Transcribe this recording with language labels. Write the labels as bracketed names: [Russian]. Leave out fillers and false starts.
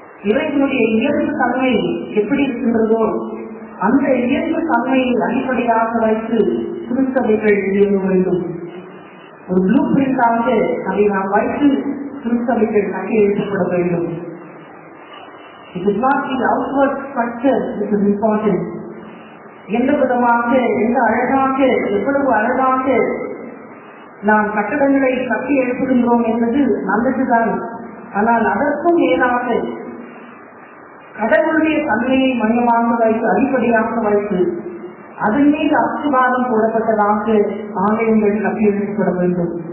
[Tamil] இறைவனுடைய இயல்பு தன்மை எப்படி இருக்கின்றதோ அந்த இயல்பு தன்மையை அடிப்படையாக வைத்து கிறிஸ்தவர்கள் இயங்க வேண்டும். ஒரு ப்ளூ பிரிண்டாக அதை நாம் வைத்து கிறிஸ்தவர்கள் கட்டி எழுப்பப்பட வேண்டும். [English] It is not the outward structure which is important. [Tamil] எந்த விதமாக, எந்த அழகாக, எவ்வளவு அழகாக நாம் கட்டடங்களை கட்டி எழுப்புகின்றோம் என்பது நல்லதுதான். ஆனால் அதற்கும் மேலாக கடவுளுடைய தன்மையை மையமாக வைத்து அடிப்படையாக வைத்து அதன் மீது அஸ்திவாரம் போடப்பட்டதாக ஆலயங்கள் கட்டி எழுப்பப்பட வேண்டும்.